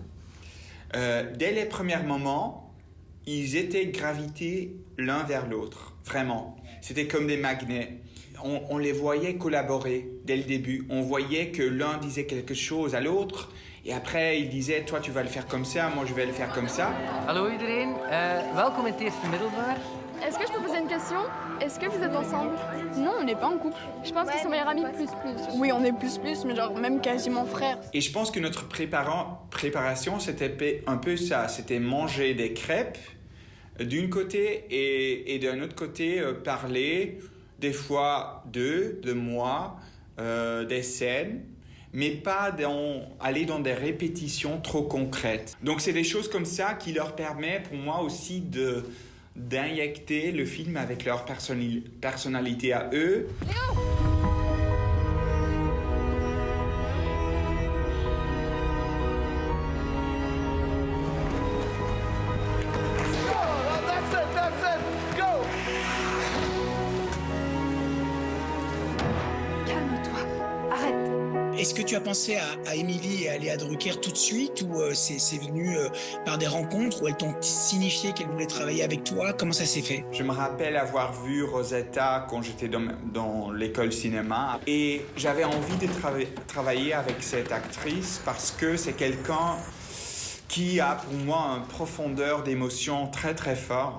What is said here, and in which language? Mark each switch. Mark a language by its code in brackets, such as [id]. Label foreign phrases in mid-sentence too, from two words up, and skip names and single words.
[fr] Dès les premiers moments, ils étaient gravités l'un vers l'autre, vraiment. C'était comme des magnets. On les voyait collaborer dès le début. On voyait que l'un disait quelque chose à l'autre et après il disait « toi tu vas le faire comme ça, moi je vais le faire comme ça ». [nl] hallo iedereen. Welkom in het eerste middelbaar. [fr] Est-ce que je peux poser une question? Est-ce que vous êtes ensemble? Non, on n'est pas en couple. Je pense qu'ils sont meilleurs amis plus. Oui, on est plus, mais genre même quasiment frères. Et je pense que notre préparation, c'était un peu ça. C'était manger des crêpes d'une côté et d'un autre côté parler des fois de moi, des scènes, mais pas aller dans des répétitions trop concrètes. Donc c'est des choses comme ça qui leur permettent pour moi aussi d'injecter le film avec leur personnalité à eux. [en] That's it, go! [fr] Calme-toi. Arrête. Est-ce que tu as pensé à Émilie et à Léa Drucker tout de suite ou c'est venu par des rencontres où elles t'ont signifié qu'elles voulaient travailler avec toi? Comment ça s'est fait? Je me rappelle avoir vu Rosetta quand j'étais dans l'école cinéma et j'avais envie de travailler avec cette actrice parce que c'est quelqu'un qui a pour moi une profondeur d'émotion très très forte.